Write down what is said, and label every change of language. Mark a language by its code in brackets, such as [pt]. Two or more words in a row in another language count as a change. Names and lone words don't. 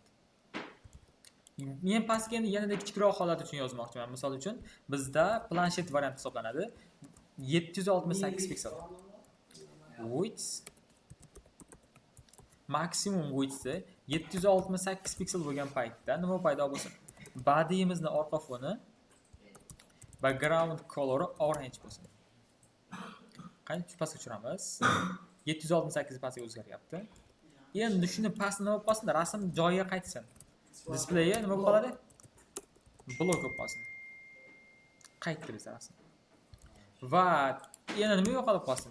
[uz] Men pastga endi yanada kichikroq holat uchun yozmoqchiman. Misol uchun bizda planshet variant hisoblanadi. 768 piksel. Width maksimum width'i 768 piksel bo'lgan paytda nima paydo bo'lsin? Body'imizni orqa foni [en] background color [uz] orange bo'lsin. Qancha pastga tushiramiz? 768 pastga o'zgaryapti. Endi shuni pastda nima bo'lib qolsin? Rasm joyiga qaytsin. Displeyi nima bo'lib qoladi? Blok bo'lib qolsin. Qaytdi bizda rasm. Va yana nima yo'qolib qolsin?